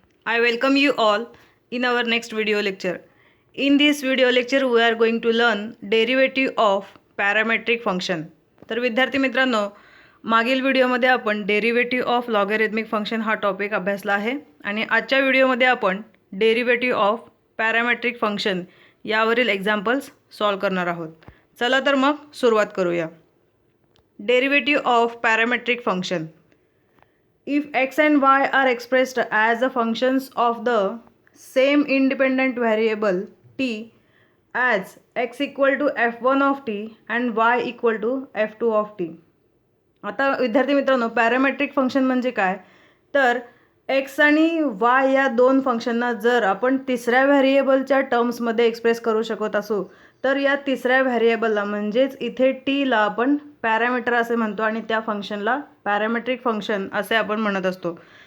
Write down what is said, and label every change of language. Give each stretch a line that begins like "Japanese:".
English: I welcome you all in our next video lecture. In this video lecture we are going to learn derivative of parametric function.
Marathi: तर विद्यार्थी मित्रांनो, मागील व्हिडिओमध्ये आपण derivative of logarithmic function हा topic अभ्यासला आहे आणि आजच्या व्हिडिओमध्ये आपण डेरिव्हेटिव्ह ऑफ पॅरामेट्रिक फंक्शन यावरील एक्झाम्पल्स सॉल्व करणार आहोत. चला तर मग सुरुवात करूया. Derivative of parametric function.
English: If x and y are expressed as the functions of the same independent variable t as x equal to f1 of t and y equal to f2 of t.
Marathi: आता विद्यार्थी मित्रांनो, parametric function म्हणजे काय, तर x आणि Y या दोन फंक्शनना जर आपण तिसऱ्या व्हेरिएबलच्या टर्म्समध्ये एक्सप्रेस करू शकत असू तर या तिसऱ्या व्हेरिएबलला म्हणजेच इथे टीला आपण पॅरामीटर असे म्हणतो आणि त्या फंक्शनला पॅरामेट्रिक फंक्शन असे आपण म्हणत असतो.